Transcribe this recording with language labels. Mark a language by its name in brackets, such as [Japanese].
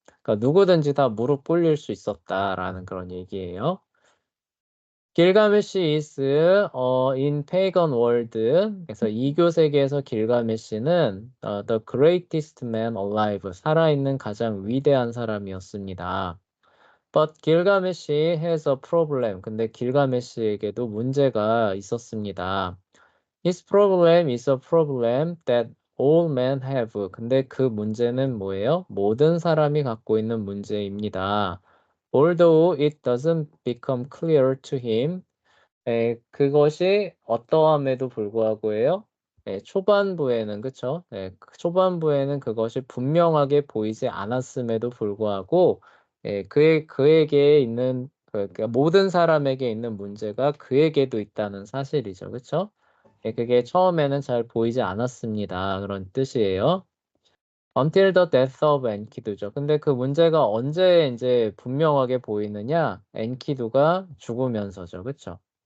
[Korean] 그러니까 누구든지 다 무릎 꿇릴 수 있었다라는 그런 얘기예요. [English] 길가메시 is in pagan world. [Korean] 그래서 이교 세계에서 길가메시는 [English] the greatest man alive. [Korean] 살아있는 가장 위대한 사람이었습니다. [English] But Gilgamesh has a problem. [Korean] 근데 길가메시에게도 문제가 있었습니다. [English] His problem is a problem that all men have. [Korean] 근데 그 문제는 뭐예요? 모든 사람이 갖고 있는 문제입니다. [English] Although it doesn't become clear to him. [Korean] 그것이 어떠함에도 불구하고요. 초반부에는 그쵸? 초반부에는 그것이 분명하게 보이지 않았음에도 불구하고 그에게 있는 그러니까 모든 사람에게 있는 문제가 그에게도 있다는 사실이죠. 그쵸? 그게 처음에는 잘 보이지 않았습니다. 그런 뜻이에요. [English] Until the death of 엔키두죠. [Korean] 근데 그 문제가 언제 이제 분명하게 보이느냐? 엔키두가 죽으면서죠. 그쵸?